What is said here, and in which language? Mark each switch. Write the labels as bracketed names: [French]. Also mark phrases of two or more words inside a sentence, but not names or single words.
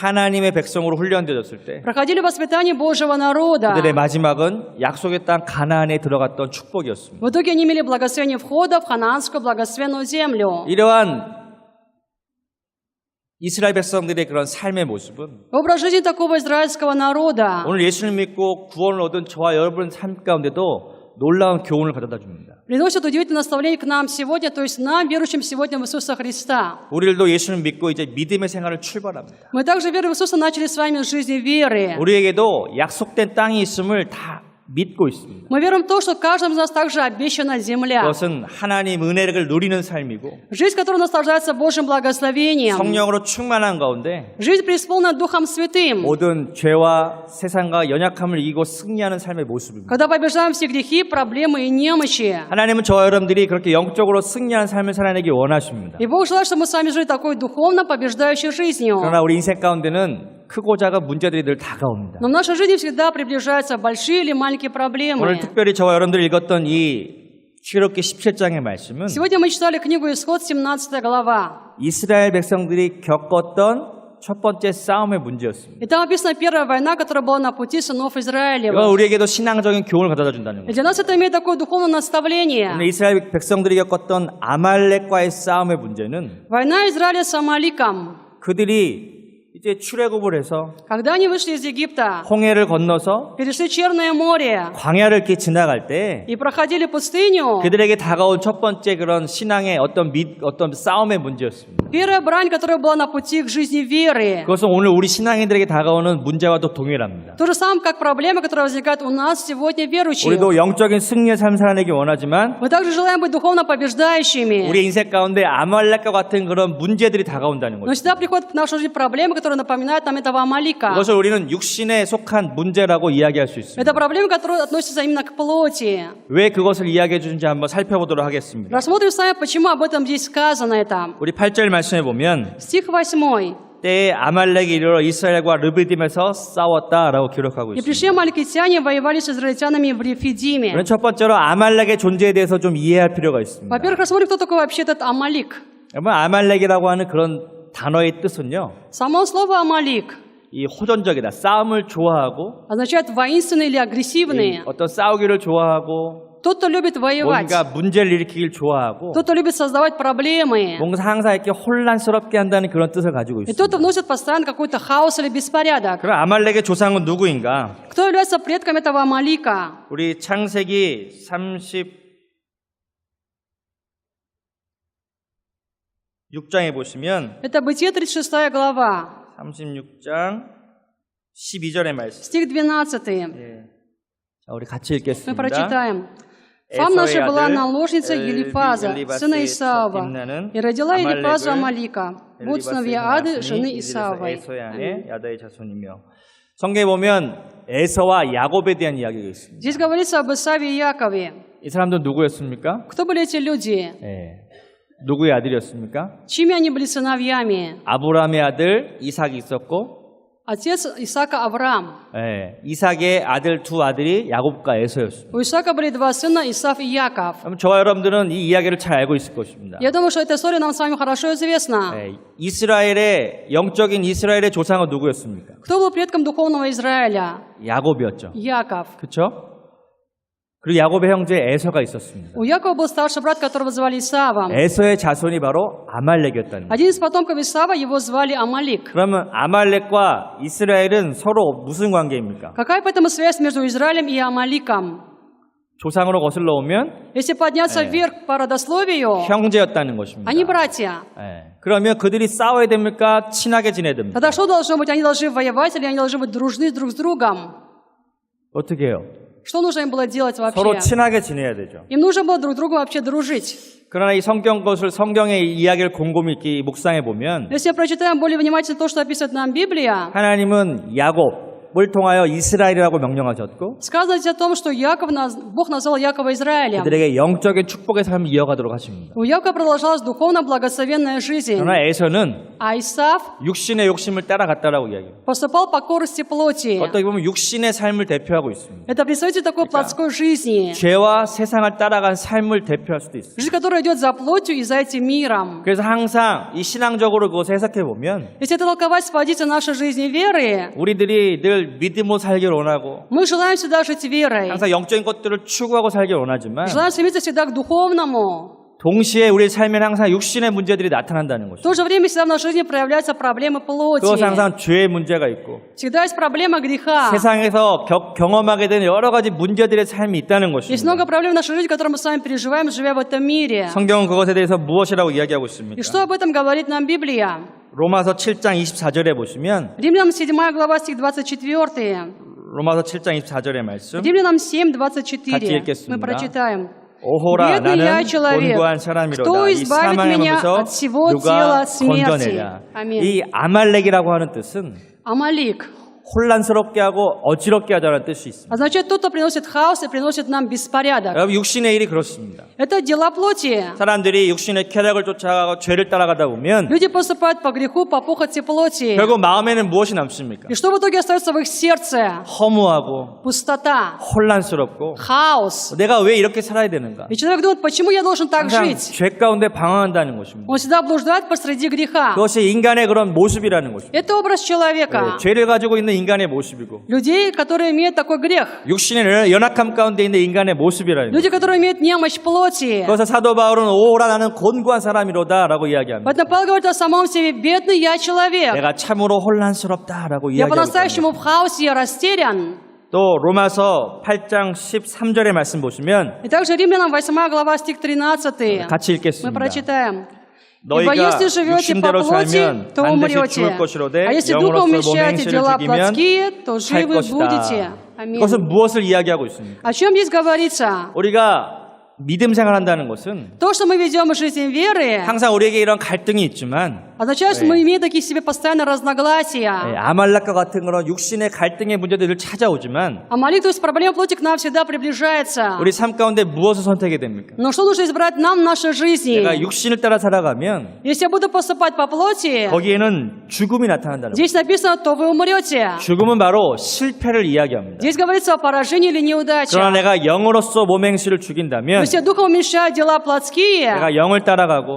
[Korean] 하나님의 백성으로 훈련되어졌을 때 [Russian] Проходили воспитание Божьего народа. [Korean] 그들의 마지막은 약속의 땅 가나안에 들어갔던 축복이었습니다. [Russian] В итоге они имели благословение входа в ханаанскую благословенную землю. [Korean] 이러한 이스라엘 백성들의 그런 삶의 모습은 [Russian] Образ жизни такого израильского народа [Korean] 오늘 예수를 믿고 구원을 얻은 저와 여러분의 삶 가운데도 놀라운 교훈을 가져다 줍니다. [Russian] приносит удивительное наставление к нам сегодня, то есть нам, верующим сегодня в Иисуса Христа. [Korean] 우리들도 예수를 믿고 이제 믿음의 생활을 출발합니다. [Russian] Мы также, верой в Иисуса, начали с вами жизнь веры. [Korean] 우리에게도 약속된 땅이 있음을 다 믿고 있습니다. [Russian] Мы верим в то, что каждому из нас также обещана земля. [Korean] 그것은 하나님 은혜를 누리는 삶이고 [Russian] Жизнь, которая наслаждается Божьим благословением. [Korean] 성령으로 충만한 가운데 [Russian] Жизнь, преисполненная Духом Святым. [Korean] 모든 죄와 세상과 연약함을 이기고 승리하는 삶의 모습입니다. [Russian] Когда побеждаем все грехи, проблемы и немощи. [Korean] 하나님은 저와 여러분들이 그렇게 영적으로 승리하는 삶을 살아내기 원하십니다. [Russian] И Бог желает, чтобы мы с вами жили такой духовно побеждающей жизнью. [Korean] 그러나 우리 인생 가운데는 크고 작은 문제들이 늘 다가옵니다. [Russian] Но в нашей жизни всегда приближаются большие или маленькие проблемы. [Korean] 오늘 특별히 저와 여러분들이 읽었던 이 출애굽기 17장의 말씀은 [Russian] Сегодня мы читали книгу Исход, 17 глава. [Korean] 이스라엘 백성들이 겪었던 첫 번째 싸움의 문제였습니다. [Russian] И там описана первая война, которая была на пути сынов [Korean] 이건 [Russian] Израилева. [Korean] 우리에게도 신앙적인 교훈을 가져다 준다는 [Russian] И [Korean] 거죠. [Russian] для нас это имеет такое духовное наставление. [Korean] 오늘 이스라엘 백성들이 겪었던 아말렉과의 싸움의 문제는 [Russian] Война Израиля с Амаликом. [Korean] 그들이 이제 출애굽을 해서 [Russian] Когда они вышли из Египта, [Korean] 홍해를 건너서 [Russian] перешли Черное море [Korean] 광야를 이렇게 지나갈 때 [Russian] и проходили пустыню, [Korean] 그들에게 다가온 첫 번째 그런 신앙의 어떤 싸움의 문제였습니다. [Russian] первая брань, которая была на пути к жизни веры, [Korean] 그것은 오늘 우리 신앙인들에게 다가오는 문제와도 동일합니다. [Russian] то же самое, как проблема, которая возникает у нас сегодня верующих. [Korean] 우리도 영적인 승리의 삶을 살아내기 원하지만 [Russian] Мы также желаем быть духовно побеждающими. [Korean] 우리 인생 가운데 아말렉과 같은 그런 문제들이 다가온다는 [Russian] Но [Korean] 거죠. [Russian] всегда приходят в нашу жизнь проблемы, которые напоминают нам этого Амалика. [Korean] 그것을 우리는 육신에 속한 문제라고 이야기할 수 있습니다. [Russian] Это проблемы, которые относятся именно к плоти. [Korean] 왜 그것을 이야기해 주는지 한번 살펴보도록 하겠습니다. [Russian] Рассмотрим с вами, почему об этом здесь сказано это. [Korean] 우리 8절 말씀에 보면 [Russian] Стих 8. [Korean] 때에 아말렉이 이르러 이스라엘과 르비딤에서 싸웠다라고 기록하고 [Russian] «И [Korean] 있습니다. [Russian] пришли амаликитяне, воевали с израильтянами в Рефидиме». [Korean] 그럼 첫 번째로 아말렉의 존재에 대해서 좀 이해할 필요가 있습니다. [Russian] Во-первых, рассмотрим, кто такой вообще этот Амалик. [Korean] 여러분 아말렉이라고 하는 그런 단어의 뜻은요. [Russian] Само слово «Амалик» [Korean] 이 호전적이다. 싸움을 좋아하고 [Russian] означает воинственный или [Korean] 이 [Russian] агрессивный. [Korean] 어떤 싸우기를 좋아하고 [Russian] Тот, кто любит воевать. [Korean] 뭔가 문제를 일으키길 좋아하고 [Russian] Тот, кто любит создавать проблемы. [Korean] 뭔가 항상 이렇게 혼란스럽게 한다는 그런 뜻을 가지고 [Russian] И тот, кто [Korean] 있습니다. [Russian] вносит постоянно какой-то хаос или беспорядок. [Korean] 그럼 아말렉의 조상은 누구인가? [Russian] Кто является предком этого Амалика? [Korean] 우리 창세기 36장에 보시면 [Russian] Это Бытие 36 глава, [Korean] 36장 12절의 말씀. [Russian] стих 12. [Korean] 예. 자, 우리 같이 [Russian] Мы [Korean] 읽겠습니다. [Russian] прочитаем. Фам наша была [Korean] 아들 [Russian] наложница Елифаза, сына Исаава, и родила Елифазу Амалика. Вот сыновья Ады, жены Исаавой. [Korean] 에서의 아내 야다의 자손이며. 성경에 보면 에서와 야곱에 대한 이야기가 있습니다. [Russian] Здесь говорится об Исаве и Якове. [Korean] 이 사람들은 누구였습니까? [Russian] Кто были эти люди? [Korean] 예. 누구의 아들이었습니까? [Russian] Чьими они были сыновьями? [Korean] 아브라함의 아들 이삭이 있었고, [Russian] Отец Исаака Авраам. [Korean] 예. 이삭의 아들 두 아들이 야곱과 에서였습니다. [Russian] У Исаака были два сына, Исав и Яков. [Korean] 그럼 저와 여러분들은 이 이야기를 잘 알고 있을 것입니다. [Russian] Я думаю, что эта история нам с вами хорошо известна. [Korean] 예. 이스라엘의 영적인 이스라엘의 조상은 누구였습니까? [Russian] Кто был предком духовного Израиля? [Korean] 야곱이었죠. [Russian] Яков. [Korean] 그렇죠? 그리고 야곱의 형제 에서가 있었습니다. [Russian] У Якова был старший брат, которого звали Исавом. [Korean] 에서의 자손이 바로 아말렉이었다는 거예요. [Russian] Один из потомков Исава, его звали Амалик. [Korean] 그러면 아말렉과 이스라엘은 서로 무슨 관계입니까? [Russian] Какая поэтому связь между Израилем и Амаликом? [Korean] 조상으로 거슬러 오면 [Russian] Если подняться вверх по родословию, [Korean] 형제였다는 것입니다. [Russian] они братья. [Korean] 예. 그러면 그들이 싸워야 됩니까? 친하게 지내야 됩니까? [Russian] Тогда что должно быть? Они должны воевать или они должны быть дружны друг с другом? [Korean] 어떻게 해요? [Russian] Что нужно им было делать [Korean] 서로 [Russian] вообще? [Korean] 친하게 지내야 되죠. [Russian] Им нужно было друг другу вообще дружить. [Korean] 그러나 이 성경의 이야기를 곰곰이 이렇게 묵상해 보면 [Russian] Если прочитаем более внимательно то, что описывает нам Библия, [Korean] 하나님은 야곱을 통하여 이스라엘이라고 명령하셨고 [Russian] сказано здесь о том, что Бог назвал Якова Израилем. [Korean] 그들에게 영적인 축복의 삶을 이어가도록 하십니다. [Russian] У Якова продолжалась духовно благословенная жизнь. [Korean] 그러나 에서는 [Russian] А Исав [Korean] 육신의 욕심을 따라갔다라고 이야기해요. [Russian] поступал по корости плоти. [Korean] 어떻게 보면 육신의 삶을 대표하고 있습니다. [Russian] Это представитель такой плотской жизни. [Korean] 죄와 세상을 따라간 삶을 대표할 수도 있어요. [Russian] Жизнь, которая идет за плотью и за этим миром. [Korean] 그래서 항상 이 신앙적으로 그것을 해석해 보면 [Russian] Если это толковать с позиции нашей жизни веры, [Korean] 우리들이 늘 믿음으로 살길 원하고 [Russian] мы желаем всегда жить верой. [Korean] 항상 영적인 것들을 추구하고 살길 원하지만 [Russian] Желаем стремиться всегда к духовному. [Korean] 동시에 우리의 삶에는 항상 육신의 문제들이 나타난다는 [Russian] В [Korean] 것이죠. [Russian] то же время всегда в нашей жизни проявляются проблемы плоти. [Korean] 그것은 항상 죄의 문제가 있고 [Russian] Всегда есть проблема греха. [Korean] 세상에서 경험하게 되는 여러 가지 문제들의 삶이 있다는 [Russian] Есть [Korean] 것입니다. [Russian] много проблем в нашей жизни, которые мы с вами переживаем, живя в этом мире. [Korean] 성경은 그것에 대해서 무엇이라고 이야기하고 [Russian] И [Korean] 있습니까? [Russian] что об этом говорит нам Библия? [Korean] 로마서 7장 24절에 보시면 [Russian] Римлянам 7 глава, стих 24. [Korean] 로마서 7장 24절의 말씀 [Russian] Римлянам 7:24. [Korean] 같이 읽겠습니다. [Russian] Мы прочитаем. [Korean] 오호라 [Russian] Бедный я [Korean] 나는 [Russian] человек, [Korean] 곤고한 사람이로다. [Russian] кто [Korean] 이 [Russian] избавит [Korean] 사망의 [Russian] меня [Korean] 몸에서 [Russian] от всего [Korean] 누가 [Russian] тела смерти? [Korean] 건져내랴. 아멘. 이 아말렉이라고 하는 뜻은 [Russian] Амалик [Korean] 혼란스럽게 하고 어지럽게 하자는 뜻이 있습니다. [Russian] означает тот, кто приносит хаос и приносит нам беспорядок. [Korean] 여러분 육신의 일이 그렇습니다. [Russian] Это дела плоти. [Korean] 사람들이 육신의 쾌락을 쫓아가고 죄를 따라가다 보면 [Russian] Люди поступают по греху, по похоти плоти. [Korean] 결국 마음에는 무엇이 남습니까? [Russian] И что в итоге остается в их сердце? [Korean] 허무하고 [Russian] Пустота, [Korean] 혼란스럽고 [Russian] хаос. [Korean] 내가 왜 이렇게 살아야 되는가? [Russian] И человек думает, почему я должен так [Korean] 항상 [Russian] жить? [Korean] 죄 가운데 방황한다는 것입니다. [Russian] Он всегда блуждает посреди греха. [Korean] 그것이 인간의 그런 모습이라는 것입니다. [Russian] Это образ человека. [Korean] 죄를 가지고 있는 인간의 모습이고 [Russian] Людей, которые имеют такой грех. [Korean] 육신의 연약함 가운데 있는 인간의 모습이라는 [Russian] Люди, [Korean] 것입니다. [Russian] которые имеют немощь плоти. [Korean] 그래서 사도 바울은 오호라 나는 곤고한 사람이로다라고 이야기합니다. [Russian] Поэтому Павел говорит о самом себе, бедный я человек. [Korean] 내가 참으로 혼란스럽다라고 [Russian] Я [Korean] 이야기하고 [Russian] по-настоящему в хаосе, я растерян. [Korean] 또 로마서 8장 13절의 말씀 보시면 [Russian] И также Римлянам 8 глава, стих 13. [Korean] 같이 [Russian] Мы [Korean] 읽겠습니다. [Russian] прочитаем. Ибо [Korean] 너희가 [Russian] если живете по [Korean] 육신대로 [Russian] плоти, [Korean] 살면 [Russian] то [Korean] 반드시 [Russian] умрете. [Korean] 죽을 것이로되 [Russian] А если [Korean] 영으로서 [Russian] духом [Korean] 몸의 [Russian] умещаете [Korean] 행실을 [Russian] дела [Korean] 죽이면 [Russian] плотские, то [Korean] 살 [Russian] живы будете. [Korean] 것이다. [Russian] Аминь. [Korean] 그것은 무엇을 이야기하고 있습니까? [Russian] О чем здесь говорится? [Korean] 우리가 믿음 생활한다는 것은 [Russian] То, что мы ведем жизнь веры, [Korean] 항상 우리에게 이런 갈등이 있지만 [Russian] означает, что мы имеем такие себе постоянно разногласия. [Korean] 아말렉과 같은 그런 육신의 갈등의 문제들을 찾아오지만 [Russian] Амалик, то есть проблема плоти к нам всегда приближается. [Korean] 우리 삶 가운데 무엇을 선택해야 됩니까? [Russian] Но что нужно избрать нам в нашей жизни? [Korean] 내가 육신을 따라 살아가면 [Russian] Если я буду поступать по плоти, [Korean] 거기에는 죽음이 나타난다는 거예요. [Russian] здесь написано, то вы умрете. [Korean] 죽음은 바로 실패를 이야기합니다. [Russian] Здесь говорится о поражении или неудаче. [Korean] 그러나 내가 영으로서 몸의 행실을 죽인다면 [Russian] Если я духом уменьшаю дела плотские, [Korean] 내가 영을 따라가고